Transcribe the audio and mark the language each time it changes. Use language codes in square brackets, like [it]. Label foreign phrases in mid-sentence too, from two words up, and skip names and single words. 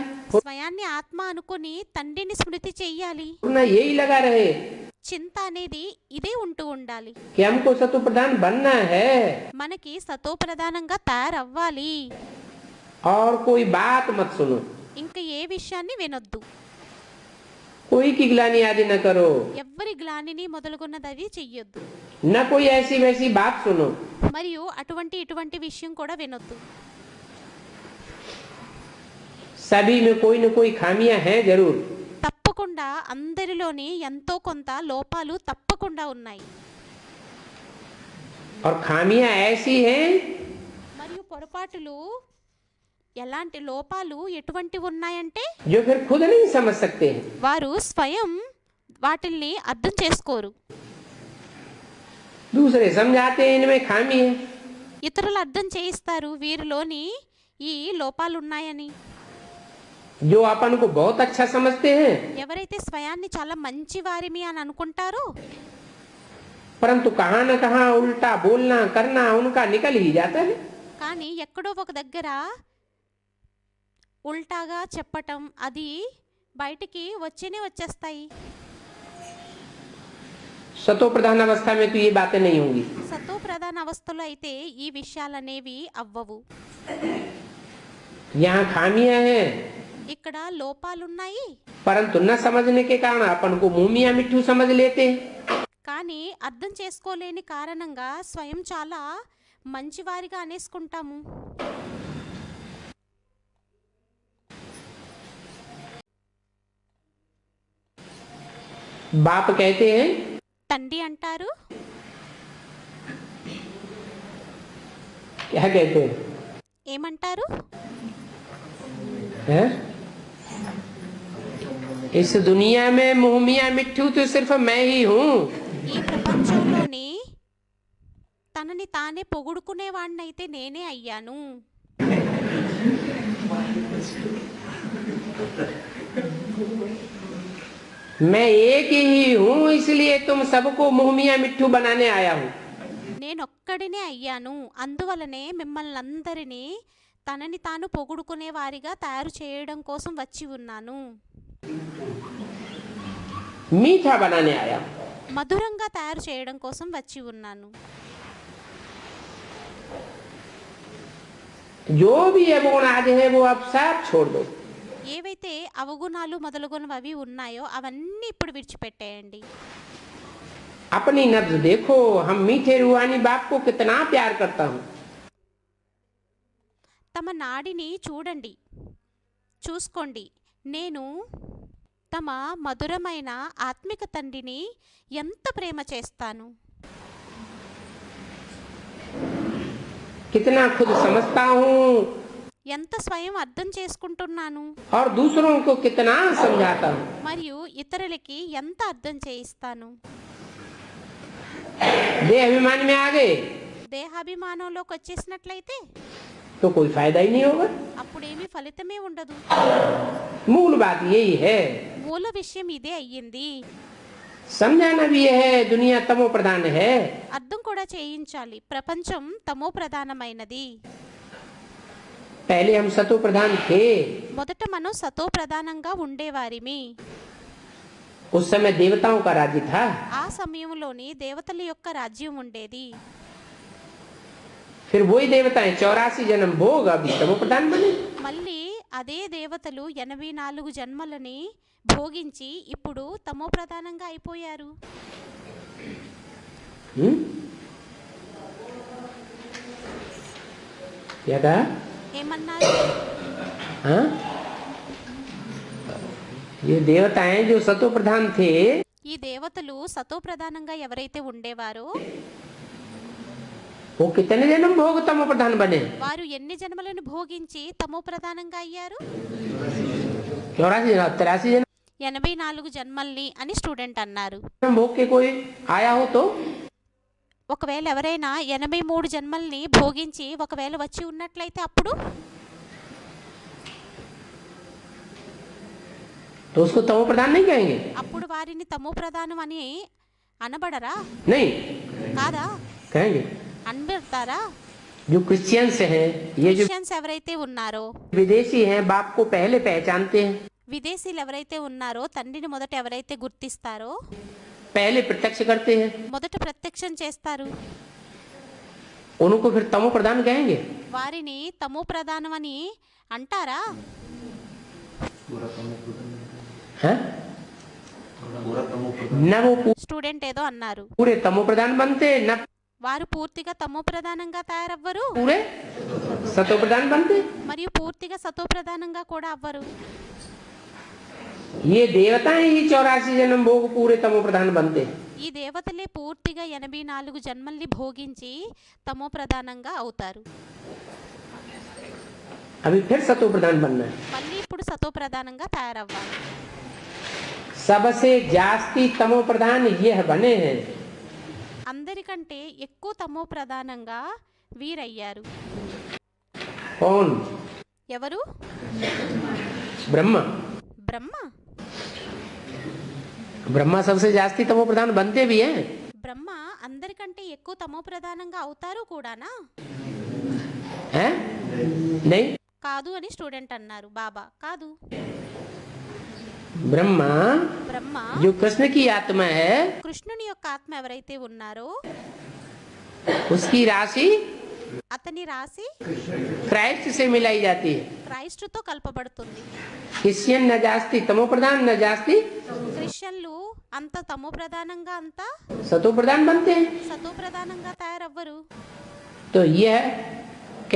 [te] స్వయాన్ని ఆత్మ అనుకుని తండ్రిని स्मृति చెయ్యాలి. [hi] ना यही लगा रहे [te] చింత అనేది ఇదే ఉంటూ ఉండాలి. [hi] कि हमको सतो प्रधान बनना है [te] మనకి సతో ప్రధానంగా తయారవ్వాలి. [hi] और कोई बात मत सुनो, [te] ఇంకా ఏ విషయాన్ని వినొద్దు. [hi] कोई की गिलानी आदि न करो, [te] ఎవ్వరి గ్లానిని మొదలుగున్నది చెయ్యొద్దు. [hi] न कोई ऐसी वैसी बात सुनो। [te] మరియు అటువంటి ఇటువంటి విషయం కూడా వినొద్దు. [hi] सभी में कोई न कोई खामियां हैं जरूर। [te] తప్పకుండా అందరిలోని ఎంతో కొంత లోపాలు తప్పకుండా ఉన్నాయి. [hi] और खामियां ऐसी हैं [te] మరియు పొరపాటులు ఎలాంటి లోపాలు ఎటువంటి ఉన్నాయంటే [hi] जो फिर खुद नहीं समझ सकते हैं। [te] వారు స్వయం వాటిల్ని అర్థం చేసుకోరు. [hi] दूसरे समझाते हैं इनमें खामी है। [te] ఇతరులు అర్థం చేయిస్తారు వీరిలోని ఈ లోపాలు ఉన్నాయని. [hi] जो अपन को बहुत अच्छा समझते हैं [te] ఎవరైతే స్వయాన్ని చాలా మంచి వారిమి అని అనుకుంటారో [hi] परंतु कहाँ न कहाँ उल्टा बोलना करना उनका निकल ही जाता है। [te] కానీ ఎక్కడో ఒక దగ్గర ఉల్టాగా చెప్పటం అది బయటికి వచ్చేస్తాయి. [hi] सतो प्रधान अवस्था में तो ये बातें नहीं होंगी। [te] సతో ప్రధాన అవస్థలో అయితే ఈ విషయాలనేవి అవ్వవు. [hi] यहाँ खामियां हैं, [te] ఇక్కడ లోపాలున్నాయి. [hi] परंतु न समझने के कारण अपन को मुंह मियां मिट्ठू समझ लेते हैं। [te] కానీ అర్థం చేసుకోలేని కారణంగా స్వయం చాలా మంచివారిగా అనేసుకుంటాము. [hi] बाप कहते हैं, [te] తండ్రి అంటారు, [hi] क्या कहते हैं, [te] ఏమంటారు? [hi] हैं? इस दुनिया में मुंह मियां मिट्ठू तो सिर्फ मैं ही हूँ। [te] ఈ ప్రపంచంలోని తనని తానే పొగుడుకునేవాడినైతే నేనే అయ్యాను. [hi] मैं एक ही हूँ, इसलिए तुम सबको मुंह मियां मिट्ठू बनाने आया हूँ। [te] నేనొక్కడినే అయ్యాను, అందువలనే మిమ్మల్ని అందరినీ తనని తాను పొగుడుకునే వారిగా తయారు చేయడం కోసం వచ్చి ఉన్నాను. [hi] मीठा बनाने आया हूँ। [te] మధురంగా తయారు చేయడం కోసం వచ్చి ఉన్నాను. [hi] जो भी अवगुण आज है वो अब सब छोड़ दो। [te] ఏవైతే అవగుణాలు మొదలుగునవి ఉన్నాయో అవన్నీ ఇప్పుడు విడిచిపెట్టేయండి. [hi] अपनी नब्ज देखो, हम मीठे रूहानी बाप को कितना प्यार करता हूँ। [te] తమ నాడిని చూసుకోండి. నేను తమ మధురమైన ఆత్మిక తండ్రిని ఎంత ప్రేమ చేస్తాను. [hi] कितना खुद समझता हूँ [te] ఎంత స్వయం అర్థం చేసుకుంటున్నాను. [hi] और दूसरों को कितना समझाता हूँ। [te] మరియు ఇతరులకి ఎంత అర్థం చేయిస్తాను. [hi] देह अभिमान में आ गए [te] దేహాభిమానంలోకి వచ్చేసినట్లయితే [hi] तो कोई फायदा ही नहीं होगा। [te] అప్పుడేమీ ఫలితమే ఉండదు. [hi] मूल बात यही है, [te] మూల విషయం ఇదే అయ్యింది. [hi] समझाना भी है, दुनिया तमो प्रधान है। [te] అర్థం కూడా చేయించాలి, ప్రపంచం తమో ప్రధానమైనది. [hi] पहले हम सतो प्रधान थे, [te] మొదట మనం సతో ప్రధానంగా ఉండేవారిమి. [hi] उस समय देवताओं का राज्य था। [te] ఆ సమయంలోని దేవతల యొక్క రాజ్యం ఉండేది. [hi] फिर वही देवताएं 84 जन्म भोग अभी तमो प्रधान बने। [te] మళ్ళీ అదే దేవతలు 84 జన్మలని భోగించి ఇప్పుడు తమో ప్రధానంగా అయిపోయారు. [hi] क्या कहा? [te] ఏమన్నారు? [hi] हाँ? ये देवताएं जो सतो प्रधान थे, [te] ఈ దేవతలు సతో ప్రధానంగా ఎవరైతే ఉండేవారో [hi] वो कितने जन्म भोग तमो प्रधान बने? [te] వారు ఎన్ని జన్మలను భోగించి తమో ప్రధానంగా అయ్యారు? [hi] 83 जन्म [te] 84 జన్మల్ని అని స్టూడెంట్ అన్నారు. [hi] भोग के कोई आया हो तो [te] ఒకవేళ ఎవరైనా 83 జన్మల్ని భోగించి ఒకవేళ వచ్చి ఉన్నట్లయితే అప్పుడు [hi] तो उसको तमो प्रधान नहीं कहेंगे? [te] అప్పుడు వారిని తమో ప్రధానం అని అనబడరా? [hi] नहीं [te] కాదా? [hi] कहेंगे। [te] అనబడతారా? [hi] जो क्रिश्चियंस हैं, ये जो [te] క్రిస్టియన్స్ ఎవరైతే ఉన్నారో, [hi] विदेशी हैं, बाप को पहले पहचानते हैं, [te] విదేశీయులు ఎవరైతే ఉన్నారో తండ్రిని మొదట ఎవరైతే గుర్తిస్తారో [hi] पहले प्रत्यक्ष करते हैं, [te] మొదట ప్రత్యక్షం చేస్తారు. [hi] उनको फिर तमो प्रधान कहेंगे? [te] వారిని తమో ప్రధానం అని అంటారా? [hi] हैं? न वो [te] స్టూడెంట్ ఏదో అన్నారు. [hi] पूरे तमो प्रधान बनते, न [te] వారు పూర్తిగా తమో ప్రధానంగా తయారవ్వరు, [hi] पूरे सतो प्रधान बनते। [te] మరియు పూర్తిగా సతో ప్రధానంగా కూడా అవ్వరు. [hi] ये देवताएं ही 84 जन्म भोग पूरे तमो प्रधान बनते। [te] ఈ దేవతలే పూర్తిగా 84 జన్మల్ని భోగించి తమో ప్రధానంగా అవుతారు. [hi] अभी फिर सतो प्रधान बनना है। [te] మళ్ళీ ఇప్పుడు సతో ప్రధానంగా తయారవ్వాలి. [hi] सबसे जास्ती तमो प्रधान ये बने हैं। [te] అందరికంటే ఎక్కువ తమో ప్రధానంగా వీరయ్యారు. [hi] कौन? [te] ఎవరు? [hi] ब्रह्मा। [te] బ్రహ్మ. [hi] ब्रह्मा सबसे जास्ती तमो प्रधान बनते भी हैं। [te] బ్రహ్మ ఎక్కువ తమో ప్రధానంగా అవుతారు కూడానా? [hi] हैं? नहीं। [te] కాదు అని స్టూడెంట్ అన్నారు. బాబా కాదు. [hi] ब्रह्मा [te] బ్రహ్మ [hi] जो कृष्ण की आत्मा है [te] కృష్ణుని యొక్క ఆత్మ ఎవరైతే ఉన్నారో [hi] उसकी राशि [te] అతని రాశి [hi] क्राइस्ट से मिलाई जाती है। [te] క్రైస్తుతో కలపబడుతుంది. [hi] क्रिश्चियन न जास्ती तमो प्रधान न जास्ती [te] క్రిస్టియన్లు అంత తమో ప్రధానంగా అంతా [hi] सतो प्रधान बनते हैं। [te] సతో ప్రధానంగా తయారవ్వరు. [hi] तो यह कह